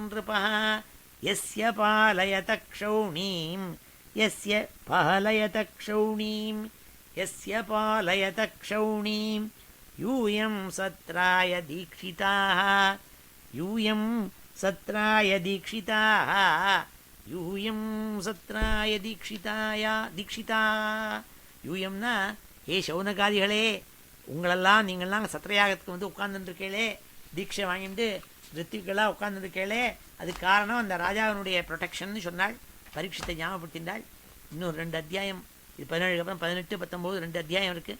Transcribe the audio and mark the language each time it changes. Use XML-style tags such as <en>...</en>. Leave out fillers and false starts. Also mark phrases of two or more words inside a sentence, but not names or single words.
<sa>नृपः यस्य पालयत क्षौणीं यस्य पालयत क्षौणीं यस्य पालयत क्षौणीं यूयं सत्राय दीक्षिताः यूयं सत्राय दीक्षिताः यूयं सत्राय दीक्षिता</sa> <ta>யூயம்னா ஏ சௌனகாதிகளே உங்களெல்லாம் நீங்கள்லாம் சத்திரயாகத்துக்கு வந்து உட்கார்ந்துருக்கீங்களே தீட்சை வாங்கிட்டு ரித்திகளாக உட்கார்ந்துருக்கீங்களே அதுக்கு காரணம் அந்த ராஜாவினுடைய ப்ரொடெக்ஷன் சொன்னாள். பரீட்சித்தை ஞாபகப்படுத்தினாள். இன்னும் 2 அத்தியாயம், இது 17 அப்புறம் 18 19 2 அத்தியாயம் இருக்குது.</ta>